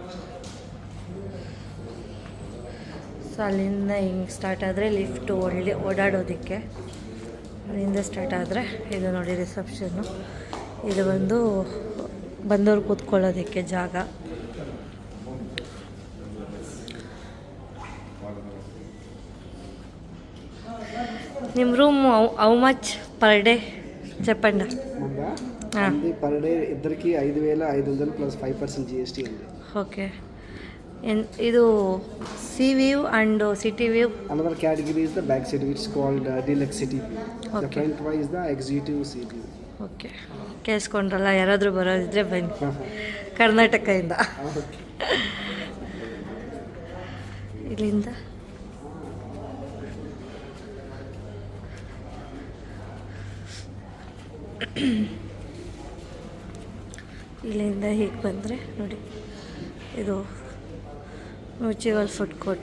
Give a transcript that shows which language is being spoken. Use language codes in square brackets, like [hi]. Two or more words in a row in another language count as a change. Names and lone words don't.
[kn] ಸೊ ಅಲ್ಲಿಂದ ಹಿಂಗೆ ಸ್ಟಾರ್ಟ್ ಆದರೆ ಲಿಫ್ಟು ಓಡಾಡೋದಕ್ಕೆ, ಅಲ್ಲಿಂದ ಸ್ಟಾರ್ಟ್ ಆದರೆ ಇದು ನೋಡಿ ರಿಸೆಪ್ಷನ್ನು. ಇದು ಬಂದು ಬಂದವ್ರು ಕೂತ್ಕೊಳ್ಳೋದಕ್ಕೆ ಜಾಗ. [en] ನಿಮ್ಮ room how much per day చెప్పండి. per day [te] ఇద్దరికి 5,500 ప్లస్ 5% GST ఉంది. ఓకే. [en] this sea view and city view. Another category is the back city, which is called deluxe city view. The front one is the executive sea view. [kn] ಓಕೆ, ಕೇಳಿಸ್ಕೊಂಡ್ರಲ್ಲ, ಯಾರಾದರೂ ಬರೋದಿದ್ರೆ ಬನ್ನಿ ಕರ್ನಾಟಕದಿಂದ. ಇಲ್ಲಿಂದ ಇಲ್ಲಿಂದ ಹೀಗೆ ಬಂದರೆ ನೋಡಿ, ಇದು [en] mutual food court.